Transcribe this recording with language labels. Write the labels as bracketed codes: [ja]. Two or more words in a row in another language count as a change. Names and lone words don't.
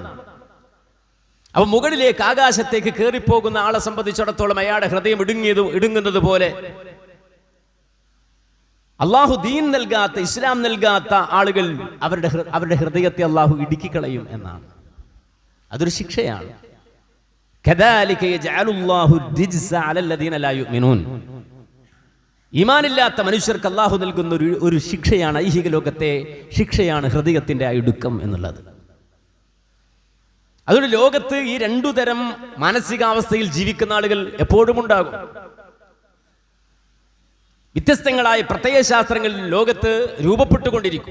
[ml] അവ മുകളിലേക്ക് ആകാശത്തേക്ക് കയറിപ്പോകുന്ന ആളെ സംബന്ധിച്ചിടത്തോളം അയാളുടെ ഹൃദയം ഇടുങ്ങുന്നത് പോലെ അള്ളാഹു ദീൻ നൽകാത്ത, ഇസ്ലാം നൽകാത്ത ആളുകൾ അവരുടെ ഹൃദയത്തെ അള്ളാഹു ഇടുക്കിക്കളയും എന്നാണ്. അതൊരു ശിക്ഷയാണ്. [ar] كذلك يجعل الله الرجس على الذين لا يؤمنون. [ml] ഈമാനില്ലാത്ത മനുഷ്യർക്ക് അള്ളാഹു നൽകുന്ന ഒരു ശിക്ഷയാണ്, ഐഹിക ലോകത്തെ ശിക്ഷയാണ് ഹൃദയത്തിന്റെ ആ ഇടുക്കം എന്നുള്ളത്. അതുകൊണ്ട് ലോകത്ത് ഈ രണ്ടു തരം മാനസികാവസ്ഥയിൽ ജീവിക്കുന്ന ആളുകൾ എപ്പോഴും ഉണ്ടാകും. വ്യത്യസ്തങ്ങളായ പ്രത്യയശാസ്ത്രങ്ങൾ ലോകത്ത് രൂപപ്പെട്ടുകൊണ്ടിരിക്കും.